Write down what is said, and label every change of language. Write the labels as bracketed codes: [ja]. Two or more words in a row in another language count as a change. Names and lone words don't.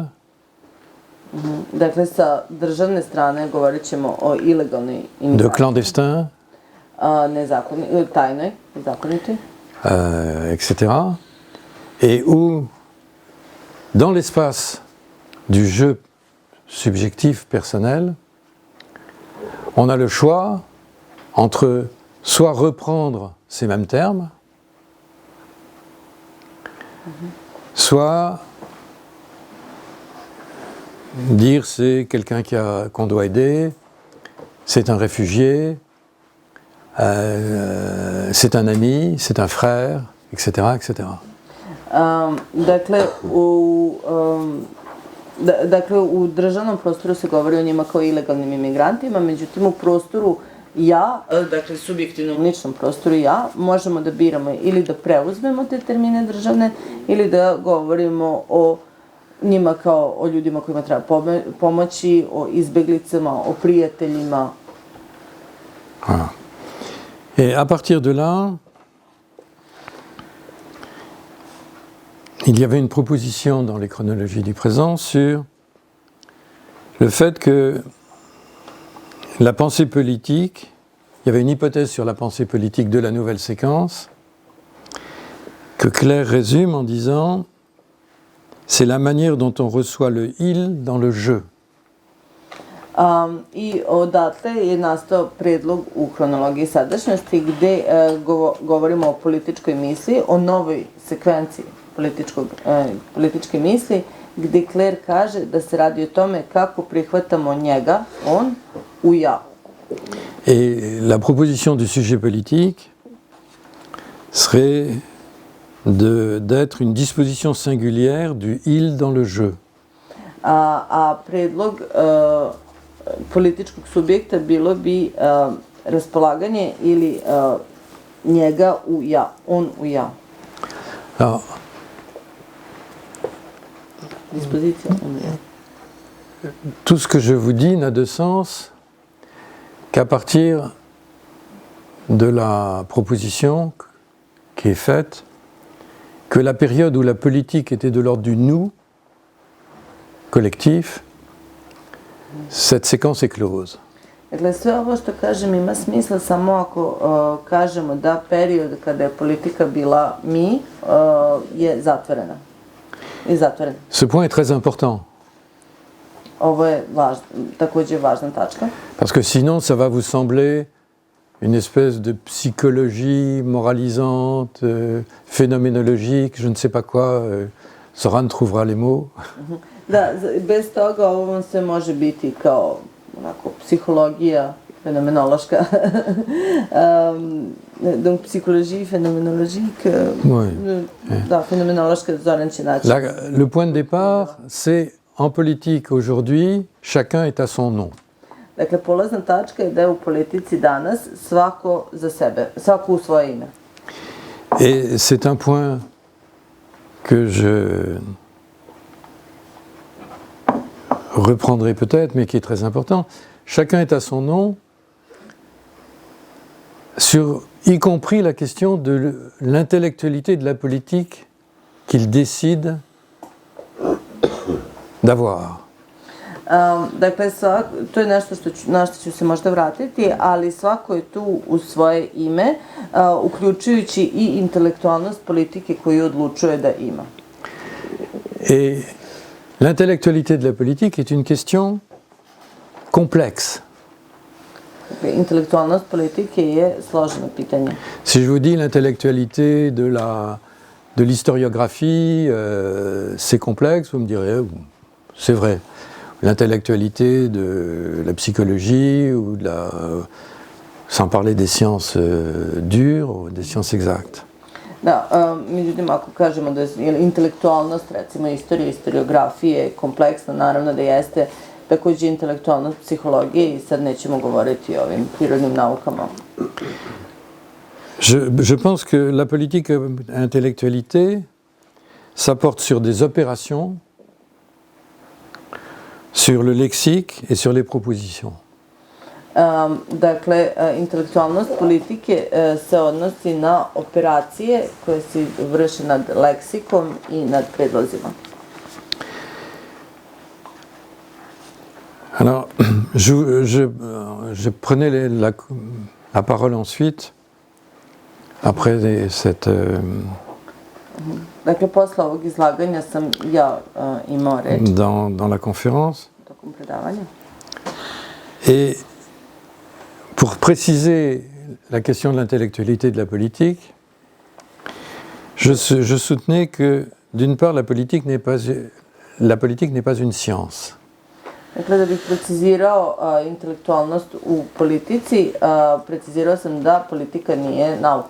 [sr] Dakle, sa državne strane govorit ćemo o ilegalnoj imigraciji. [fr] De clandestins. [sr] Tajnoj, nezakonitoj. [fr] Etc. Et où, dans l'espace du jeu subjectif personnel, on a le choix entre soit reprendre ces mêmes termes, soit dire c'est quelqu'un qu'on doit aider, c'est un réfugié, c'est un ami, c'est un frère, etc. etc. [sr] Dakle, u državnom prostoru se govori o njima kao ilegalnim imigrantima, međutim u prostoru ja, dakle subjektivnom ličnom prostoru ja, možemo da biramo ili da preuzmemo te termine državne ili da govorimo o njima kao o ljudima kojima treba pomoći, o izbeglicama, o prijateljima. [fr] Voilà. Et à partir de là, il y avait une proposition dans les chronologies du présent sur le fait que la pensée politique, il y avait une hypothèse sur la pensée politique de la nouvelle séquence que Claire résume en disant c'est la manière dont on reçoit le il dans le je. [sr] I odatle je nastao predlog u hronologiji sadašnjosti gde govorimo o političkoj misli, o novoj sekvenciji političke misli, gde Claire kaže da se radi o tome kako prihvatamo njega, on, u ja. [fr] Et la proposition du sujet politique serait d'être une disposition singulière du il dans le je. [sr] A predlog političkog subjekta bilo bi raspolaganje ili njega u ja, on u ja. [fr] Alors, [sr] disposition, on u ja. [fr] Tout ce que je vous dis n'a de sens qu'à partir de la proposition qui est faite que la période où la politique était de l'ordre du nous collectif, cette séquence est close. [sr] Dakle, sve ovo što kažem ima smisla samo ako kažemo da period kada je politika bila mi je zatvorena. [fr] Ce point est très important. [sr] Ovo je također važna tačka. [fr] Parce que sinon, ça va vous sembler une espèce de psychologie moralisante, phénoménologique, je ne sais pas quoi. Soran trouvera les mots. [sr] Da, bez toga ovo vam sve može biti kao onako psihologija fenomenološka. [fr] Donc psychologie phénoménologique. [sr] Da, fenomenološka, Zoran će naći. [fr] Le point de départ, c'est en politique aujourd'hui, chacun est à son nom. [sr] Dakle, polazna tačka je da je u politici danas svako za sebe, svako u svoje ime. [fr] Et c'est un point que je reprendrai peut-être, mais qui est très important. Chacun est à son nom, sur y compris la question de l'intellectualité de la politique qu'il décide d'avoir. [sr] Dakle, to je nešto na što ću se možda vratiti, ali svako je tu u svoje ime, uključujući i intelektualnost politike koju odlučuje da ima. [fr] Et l'intellectualité de la politique est une question complexe. [sr] Intelektualnost politike je složeno pitanje. [fr] Si je vous dis l'intellectualité de l'historiographie, c'est complexe, vous me direz, c'est vrai. L'intellectualité de la psychologie, ou sans parler des sciences dures, ou des sciences exactes. [sr] Da, međutim, ako kažemo da je intelektualnost, recimo istorije, historiografije, kompleksna, naravno da jeste takođe intelektualnost psihologije i sad nećemo govoriti o ovim prirodnim naukama. [fr] Je pense que la politique intellectualité, ça porte sur des opérations, sur le lexique et sur les propositions. [sr] Dakle, intelektualnost politike se odnosi na operacije koje se vrše nad leksikom i nad predlozima. [fr] Alors, je prenais la parole ensuite, après cette... [sr] Dakle, posle ovog izlaganja sam ja imao reč. [fr] Dans la conférence. [sr] Tokom predavanja. [fr] Et pour préciser la question de l'intellectualité de la politique, je soutenais que, d'une part, la politique n'est pas une science. [sr] Dakle, da bih precizirao intelektualnost u politici, precizirao sam da politika nije nauka.